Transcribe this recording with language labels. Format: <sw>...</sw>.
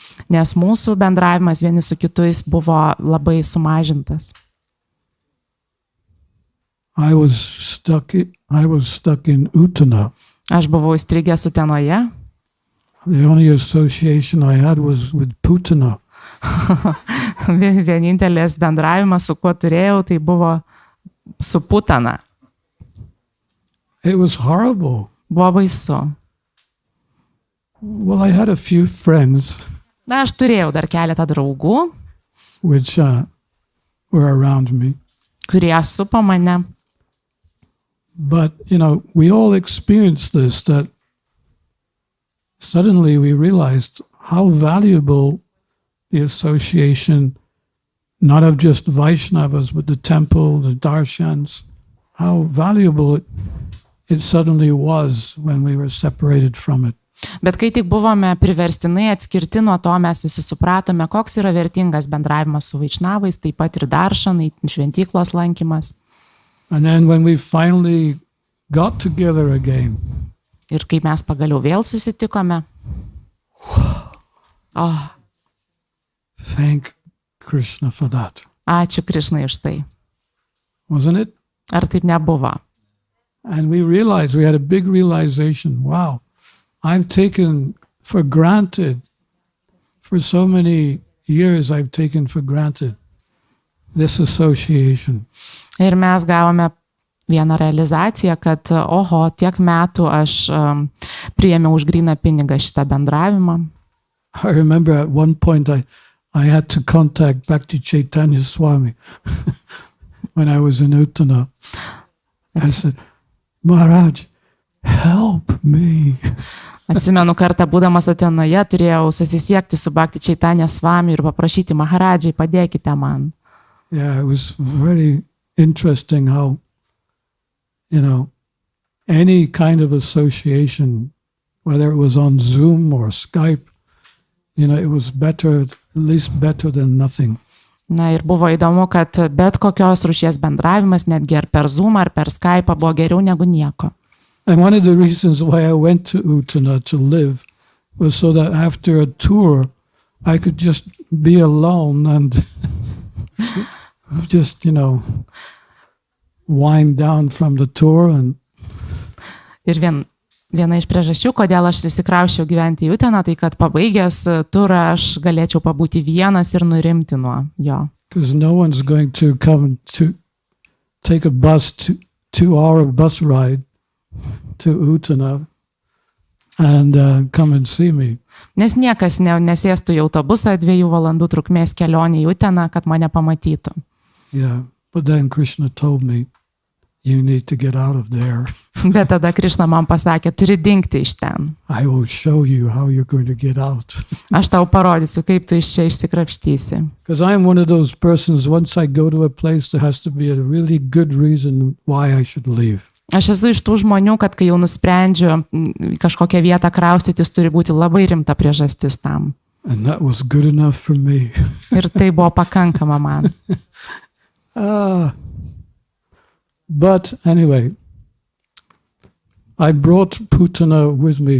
<lt>Nes mūsų bendravimas vieni su kitais buvo labai sumažintas.</lt> <en>I was stuck in Utana.</en> <lt>Aš buvau įstrigęs Utenoje.</lt> <en>The only association I had was with Putana.</en> <lt>Vienintelis bendravimas, su kuo turėjau, tai buvo su Putana.</lt> <en>It was horrible.</en> <lt>Buvo baisu.</lt> <en>Well, I had a few friends.</en> <lt>Na, aš turėjau dar keletą draugų,</lt> <en>which were around me.</en> <lt>kurie supo mane.</lt> <en>But, you know, we all experienced this, that suddenly we realized how valuable the association, not of just Vaishnavas, but the temple, the darshans, how valuable it suddenly was when we were separated from it.</en> <lt>Bet kai tik buvome priverstinai atskirti nuo to, mes visi supratome, koks yra vertingas bendravimas su vaišnavais, taip pat ir daršanai, šventyklos lankymas.</lt> <en>And then when we finally got together again,</en> <lt>Ir kai mes pagaliau vėl susitikome, Oh,</lt> <en>Thank Krishna for that.</en> <lt>ačiū Krišnai už tai.</lt> <en>Wasn't it?</en> <lt>Ar taip nebuvo?</lt> <en>And we had a big realization, wow, I've taken for granted, for so many years I've taken for granted this association.</en> <lt>Ir mes gavome vieną realizaciją, kad tiek metų aš priėmiau už gryną pinigą šitą bendravimą.</lt> <en>I remember at one point I had to contact Bhakti Chaitanya Swami when I was in Uttana. I said, Maharaj, help me.</en> <lt>Atsimenu, kartą būdamas Utenoje turėjau susisiekti su Bhakti Chaitanya Swami ir paprašyti Maharadžai, padėkite man.</lt> <en>Yeah, it was very interesting how, any kind of association, whether it was on Zoom or Skype, it was better, at least better than nothing.</en> <lt>Na ir buvo įdomu, kad bet kokios rūšies bendravimas, netgi ar per Zoom, ar per Skype, buvo geriau negu nieko.</lt> <en>And one of the reasons why I went to Uttana to live was so that after a tour, I could just be alone and just, wind down from the tour.</en> <lt>Ir viena iš priežasčių, kodėl aš įsikraušiau gyventi į Uteną, tai kad pabaigęs turą aš galėčiau pabūti vienas ir nurimti nuo jo.</lt> <en>Because no one's going to come to take a bus, 2-hour bus ride to Uttana and come and see me.</en> <lt>Nes niekas nesėstų į autobusą 2 valandų trukmės kelionį į Uteną, kad mane pamatytų.</lt> <en>Yeah, but then Krishna told me, you need to get out of there.</en> <lt>Bet tada Krishna man pasakė, turi dingti iš ten.</lt> <en>I will show you how you're going to get out.</en> <lt>Aš tau parodysiu, kaip tu iš čia išsikrapštysi.</lt> <en>Because I'm one of those persons, once I go to a place, there has to be a really good reason why I should leave.</en> <lt>Aš esu iš tų žmonių, kad kai jau nusprendžiu kažkokią vietą kraustytis, turi būti labai rimta priežastis tam.</lt> <en>And that was good enough for me.</en> <lt>Ir tai buvo pakankama man.</lt> <en>But anyway, I brought Putana with me.</en>